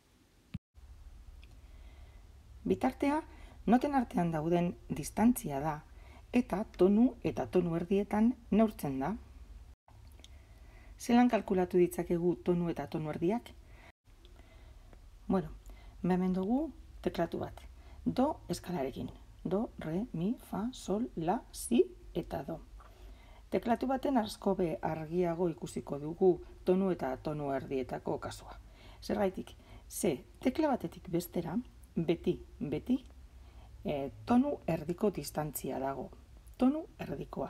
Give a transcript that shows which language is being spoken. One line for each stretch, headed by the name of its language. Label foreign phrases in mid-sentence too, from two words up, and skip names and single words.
Basque: Bitartea, noten artean dauden distantzia da eta tonu erdietan neurtzen da. Zelan kalkulatu ditzakegu tonu eta tonu erdiak? Hemen dugu teklatu bat. Do eskalarekin. Do, re, mi, fa, sol, la, si eta do. Teklatu baten askobe argiago ikusiko dugu tonu eta tonu erdietako kasua. Zergaitik, ze tekla batetik bestera, beti, tonu erdiko distantzia dago. Tonu erdikoa.